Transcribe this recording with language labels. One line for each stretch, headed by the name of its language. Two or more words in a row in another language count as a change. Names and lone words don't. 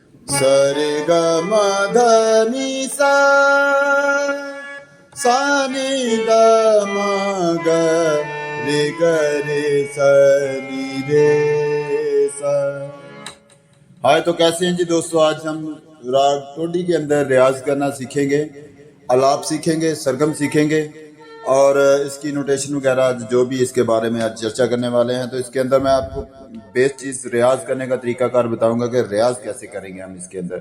Hindi: सरे ग म ध नि सा सा नि द म ग रे ग रे स नि रे सा। हाय, तो कैसे हैं जी दोस्तों। आज हम राग टोडी के अंदर रियाज करना सीखेंगे, अलाप सीखेंगे, सरगम सीखेंगे और इसकी नोटेशन वगैरह जो भी इसके बारे में आज चर्चा करने वाले हैं। तो इसके अंदर मैं आपको बेस्ट चीज़ रियाज करने का तरीकाकार बताऊंगा कि रियाज कैसे करेंगे हम इसके अंदर।